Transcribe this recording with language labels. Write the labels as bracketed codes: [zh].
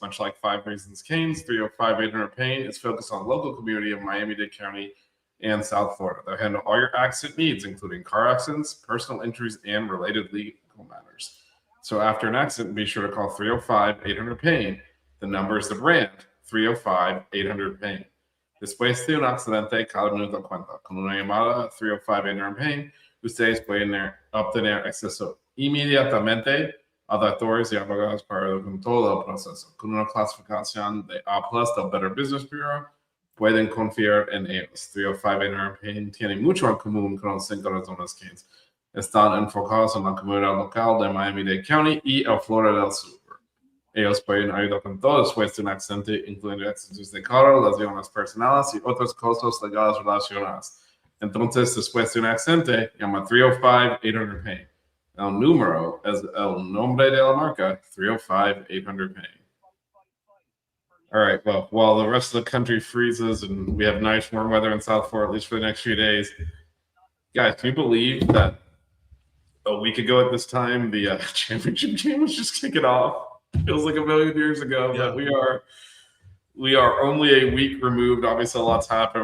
[en] Much like 5 Reasons Canes, 305-800-PAIN is focused on the local community of Miami-Dade County and South Florida. They'll handle all your accident needs, including car accidents, personal injuries, and related legal matters. So after an accident, be sure to call 305-800-PAIN. The number is the brand, 305-800-PAIN. [es] Después de un accidente, cada minuto cuenta. Con una llamada 305-800-PAIN, ustedes pueden obtener acceso inmediatamente a doctores y abogados para con todo el proceso. Con una clasificación de A+ del Better Business Bureau, pueden confiar en ellos. 305-800-PAIN tiene mucho en común con los 5 razones Canes. Están enfocados en la comunidad local de Miami-Dade County y el Florida del Sur. Ellos pueden ayudar con todo después de un accidente, incluyendo accidentes de carro, lesiones personales y otros costos legales relacionados. Entonces, después de un accidente, llama 305-800-PAIN. El número es el nombre de la marca, 305-800-PAIN. [en] All right, well, while the rest of the country freezes and we have nice warm weather in South Florida, at least for the next few days, guys, can you believe that a week ago at this time, the championship game was just kicking off? Feels like a million years ago, but we are only a week removed. Obviously, a lot's happened.